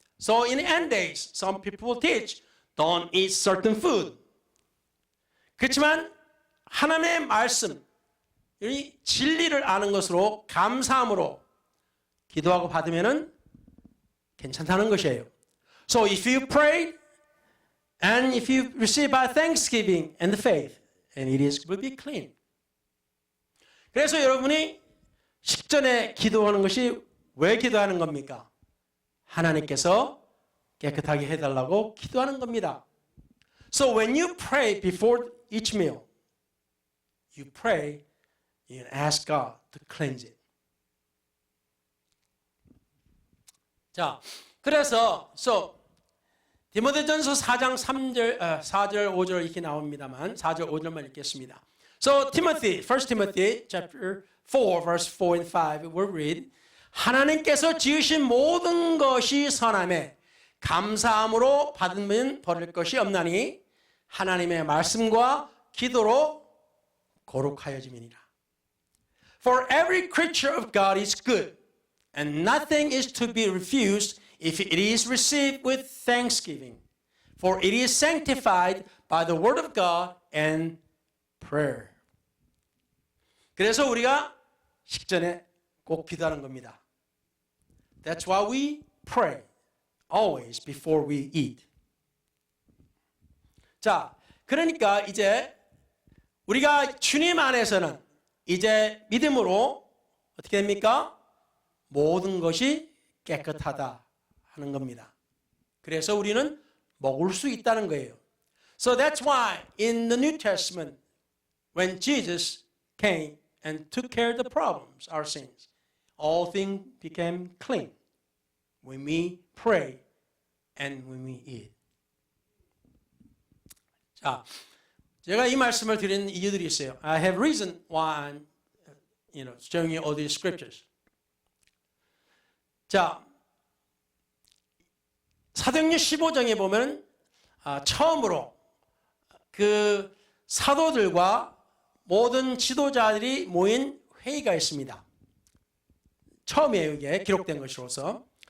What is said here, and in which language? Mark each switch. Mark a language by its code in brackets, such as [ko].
[en] So in end days, some people will teach, don't eat certain food. [ko] 그렇지만 하나님의 말씀, 이 진리를 아는 것으로 감사함으로 기도하고 받으면은 괜찮다는 것이에요. [en] So if you pray and if you receive by thanksgiving and the faith, and it is will be clean. [ko] 그래서 여러분이 식전에 기도하는 것이 왜 기도하는 겁니까? 하나님께서 깨끗하게 해달라고 기도하는 겁니다. [en] So when you pray before each meal, you pray and ask God to cleanse it. [ko] 자, 그래서 디모데전서 4장 4절 5절 이렇게 나옵니다만 4절 5절만 읽겠습니다. [en] So Timothy, 1 Timothy chapter 4 verse 4 and 5 we'll read. [ko] 하나님께서 지으신 모든 것이 선함에 감사함으로 받으면 버릴 것이 없나니 하나님의 말씀과 기도로 거룩하여짐이니라. [en] For every creature of God is good, and nothing is to be refused if it is received with thanksgiving. For it is sanctified by the word of God and prayer. [ko] 그래서 우리가 식전에 꼭 기도하는 겁니다. [en] That's why we pray always before we eat. [ko] 자, 그러니까 이제 우리가 주님 안에서는 이제 믿음으로 어떻게 됩니까? 모든 것이 깨끗하다 하는 겁니다. 그래서 우리는 먹을 수 있다는 거예요. [en] So that's why in the New Testament, when Jesus came and took care of the problems, our sins, all things became clean when we pray and when we eat. [ko] 자, 제가 이 말씀을 드리는 이유들이 있어요. [en] I have reason why I'm, showing you all these scriptures. [ko] 자, 사도행전 15장에 보면 처음으로 그 사도들과 모든 지도자들이 모인 회의가 있습니다. 처음이에요, 이게 기록된 것으로서.